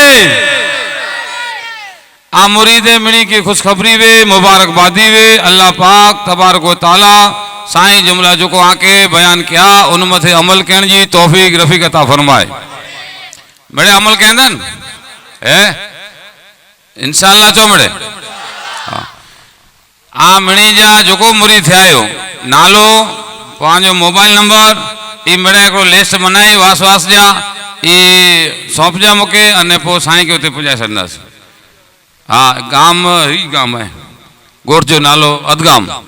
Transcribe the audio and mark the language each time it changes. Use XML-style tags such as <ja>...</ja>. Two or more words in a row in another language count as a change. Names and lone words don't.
<kfr>आ मुरीद मिणी की खुशखबरी वे, मुबारकबादी वे। अल्लाह पाक तबारक व तआला साईं जुमला जो को आके बयान किया उन मथे अमल करण जी तौफीक रफीक अता फरमाए। बड़े अमल कहंदन है इंशाअल्लाह चो मड़े। आ मिणी जा जो को मुरीद थे आयो नालो पांचो मोबाइल नंबर ई मिड़े को लिस्ट बनाई वास वास जा ई सौंप जा मुके अने पो साईं के उते पुजाए छॾंदासीं। हाँ गाम ही गाम है, गोठ जो नालो अदगाम।</kfr>